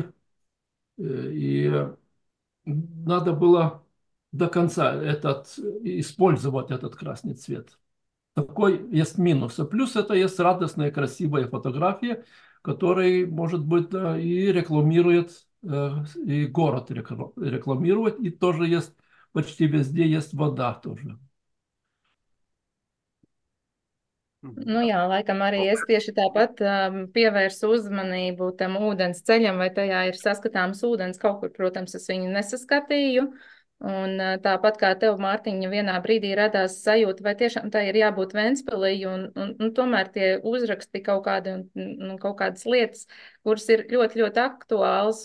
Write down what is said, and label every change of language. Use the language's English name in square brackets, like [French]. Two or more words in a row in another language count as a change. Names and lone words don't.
[Russian] И надо было до конца использовать этот красный цвет. Такой есть минус. А плюс это есть радостные, красивые фотографии, которые, может быть, да, и рекламирует, и город рекламирует, и тоже есть, почти везде есть вода тоже. [Latvian] Nu jā, laikam arī es tieši tāpat pievērsu uzmanību tam ūdens ceļam, vai tajā ir saskatāms ūdens. Kaut kur, protams, es viņu nesaskatīju. Un tāpat kā tev, Mārtiņa, vienā brīdī radās sajūta, vai tiešām tā ir jābūt Ventspilī, un tomēr tie uzraksti kaut kādi un kaut kādas lietas, kuras ir ļoti, ļoti aktuāls.